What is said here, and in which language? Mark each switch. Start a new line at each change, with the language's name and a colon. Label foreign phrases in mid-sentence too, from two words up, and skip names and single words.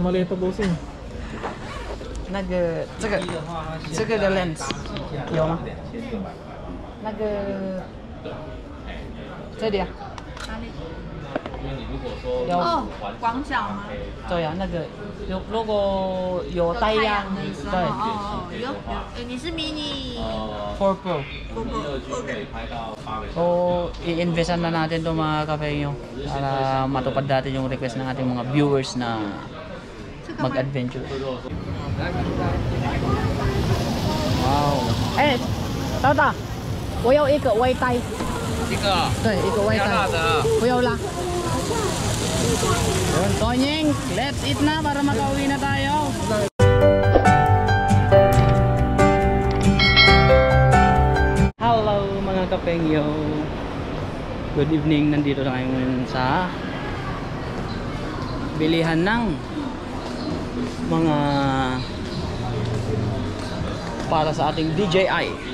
Filipino: mali ito, bossing.
Chinese: 那个这个的 lens 有吗？那个这里啊，哪里？有哦，广角吗？对啊，那个如果有太阳，的时候，对哦，有，你是 mini ，4 Pro。 OK。
Filipino: So, i-investan na natin to mga kapengyo para matupad natin yung request ng ating mga viewers na mag-adventure. Wow. Eh, Tata,
Chinese: 我要一个微呆。一个，对，一个微呆。不要辣的啊。不要啦.
Filipino: Yun, Tonying,
English: let's eat
Filipino: na para makauwi na tayo. Hello mga kapengyo.
English: Good evening,
Filipino: nandito na ngayon sa bilihan ng mga para sa ating DJI.